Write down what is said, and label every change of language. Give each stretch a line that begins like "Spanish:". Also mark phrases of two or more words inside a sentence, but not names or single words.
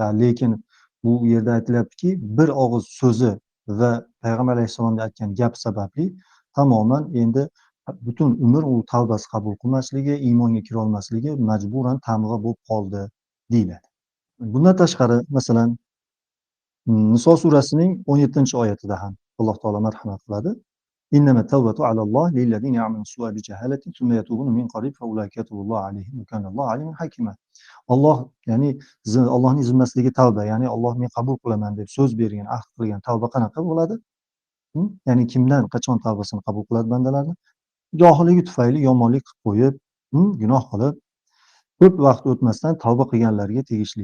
Uzbek: Lekin bu yerda aytilyaptiki, bir og'iz so'zi va payg'ambar alayhissalomga aytgan gap sababli tamoman endi butun umr u tavbasi qabul qilmasligi, iymonga kira olmasligi majburan tamg'a bo'lib qoldi deyiladi. Bundan tashqari, masalan, Niso surasining 17-oyatida ham Alloh taolo marhamat qiladi.
Arabic: إنما التوبة على الله للذين يعملون السوء بجهالة ثم يتوبون من قريب فأولئك يتوب الله عليهم وكان الله عليما حكيما.
Uzbek: Alloh, ya'ni Allohning zimmasidagi tavba, ya'ni Alloh men qabul qilaman deb so'z bergan, ahd qilgan tavba qanaqa bo'ladi? Ya'ni kimdan, qachon tavbasini qabul qiladi bandalarni? Johilligi tufayli yomonlik qilib qo'yib, gunoh qilib, ko'p vaqt o'tmasdan tavba qilganlarga tegishli.